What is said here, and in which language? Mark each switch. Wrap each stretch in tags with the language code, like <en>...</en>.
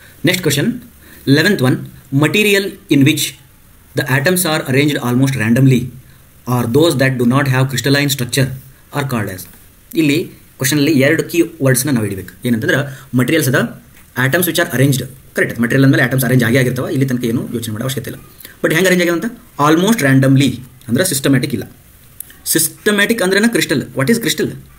<en>Next question 11th one. Material in which the atoms are arranged almost randomly are those that do not have crystalline structure are called as.</en> <kn>ಇಲ್ಲಿ ಕ್ವಶನಲ್ಲಿ 2 key ವರ್ಡ್ಸ್ನ ನಾವು ಹಿಡಿಬೇಕು. ಏನಂತಂದ್ರೆ materials ಅದ,</kn> <en>Atoms which are arranged.</en> <kn>Correct, material ಅಂದಮೇಲೆ atoms arrange ಆಗಿರ್ತಾವೆ. ಇಲ್ಲಿ ತನಕ ಏನು ಯೋಚನೆ ಮಾಡೋ ಅವಶ್ಯಕತೆ ಇಲ್ಲ. ಬಟ್ ಹೆಂಗೆ ಅರೇಂಜ್ ಆಗ್ಯಾವಂತ? ಆಲ್ಮೋಸ್ಟ್ ರ್ಯಾಂಡಮ್ಲಿ ಅಂದ್ರೆ ಸಿಸ್ಟಮ್ಯಾಟಿಕ್ ಇಲ್ಲ. ಸಿಸ್ಟಮ್ಯಾಟಿಕ್ ಅಂದ್ರೆ ಕ್ರಿಸ್ಟಲ್.</kn> <en>What is crystal?</en>